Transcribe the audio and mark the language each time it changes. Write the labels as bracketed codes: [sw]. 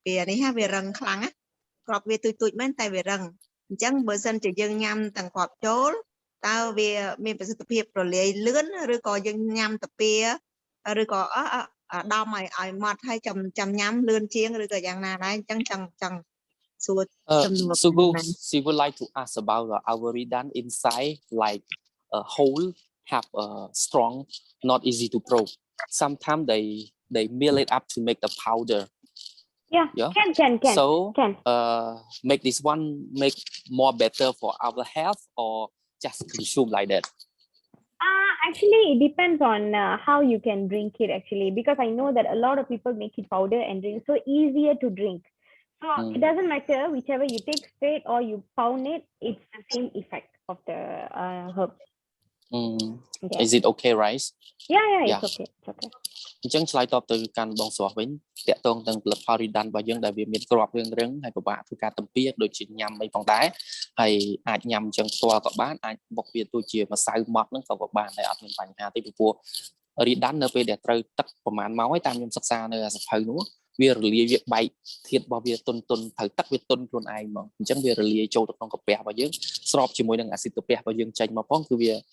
[km] នេះហ่าវារឹងខ្លាំងណាគ្រាប់វាទូចមែនតែវារឹងអញ្ចឹងបើសិនជាយើងញ៉ាំទាំងគ្រាប់ចូលតើវាមានប្រសិទ្ធភាពរលាយលឿនឬក៏យើងញ៉ាំតាពីឬក៏ដំឲ្យម៉ត់ហើយចាំញ៉ាំលឿនជាងឬក៏យ៉ាងណាដែរអញ្ចឹងចង់សួរសំណួរ [en] Sugu, she would like to ask about our Ridnance inside like a whole have a strong not easy to probe sometimes they mill it up to make the powder yeah. Can so can. make this one make more better for our health or just consume like that Actually, it depends on how you can drink it actually, because I know that a lot of people make it powder and drink, so easier to drink. So it doesn't matter whichever you take straight or you pound it, it's the same effect of the herbs. Okay. Is it okay, right? Yeah, it's okay. It's okay. [km] អញ្ចឹងឆ្លើយតបទៅកាន់បងស្រស់វិញតាក់ទងនឹងផលិតផល Ridnance របស់យើងដែលវាមានក្របរឿងហើយពិបាកធ្វើការទំពាដូចជាញ៉ាំអីផងដែរហើយអាចញ៉ាំអញ្ចឹងផ្ទាល់ក៏បានអាចបុកវាដូចជាម្សៅម៉ត់ហ្នឹងក៏បានដែរអត់មានបញ្ហាទេពីព្រោះ Ridnance នៅពេលដែលត្រូវទឹកប្រមាណម៉ោងហើយតាមខ្ញុំសិក្សានៅសភៅនោះវារលាយវាបែកធាតុរបស់វាទុនត្រូវទឹកវាទុនខ្លួនឯងហ្មងអញ្ចឹងវារលាយចូលទៅក្នុងកាពះរបស់យើងស្របជាមួយនឹងអាស៊ីតកាពះរបស់យើងចេញមកផងគឺវា